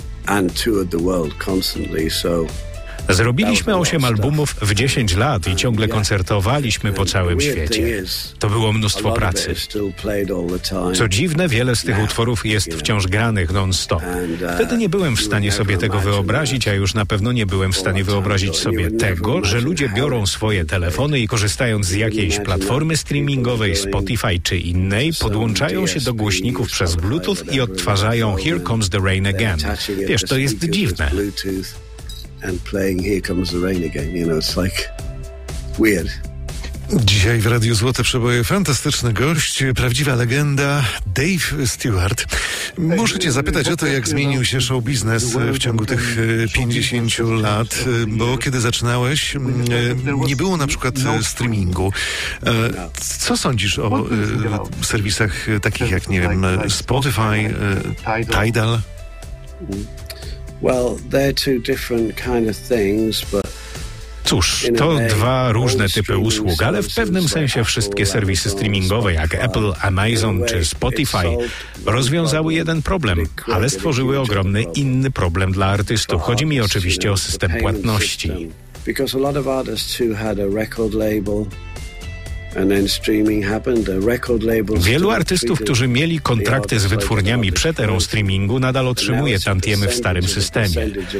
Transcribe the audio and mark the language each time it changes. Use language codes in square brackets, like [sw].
[en] And toured the world constantly, so [pl] zrobiliśmy 8 albumów w 10 lat i ciągle koncertowaliśmy po całym świecie. To było mnóstwo pracy. Co dziwne, wiele z tych utworów jest wciąż granych non-stop. Wtedy nie byłem w stanie sobie tego wyobrazić, a już na pewno nie byłem w stanie wyobrazić sobie tego, że ludzie biorą swoje telefony i korzystając z jakiejś platformy streamingowej, Spotify czy innej, podłączają się do głośników przez Bluetooth i odtwarzają Here Comes the Rain Again. Wiesz, to jest dziwne. [en] And playing Here Comes the Rain Again, you know, it's like weird. [pl] Dzisiaj w Radiu Złote Przeboje fantastyczny gość, prawdziwa legenda Dave Stewart. Muszę cię zapytać o to, jak zmienił się show biznes w ciągu tych 50 lat, bo kiedy zaczynałeś, nie było na przykład streamingu. Co sądzisz o serwisach takich jak, nie wiem, Spotify, Tidal? [en] Well, they're two different kind of things, but [pl] cóż, to dwa różne typy usług, ale w pewnym sensie wszystkie serwisy streamingowe jak Apple, Amazon czy Spotify rozwiązały jeden problem, ale stworzyły ogromny inny problem dla artystów. Chodzi mi oczywiście o system płatności. [en] Because a lot of artists who had a record label. And then streaming happened. The record labels. [pl] Wielu artystów, którzy mieli kontrakty z wytwórniami przed erą streamingu, nadal otrzymuje tantiemy w starym systemie.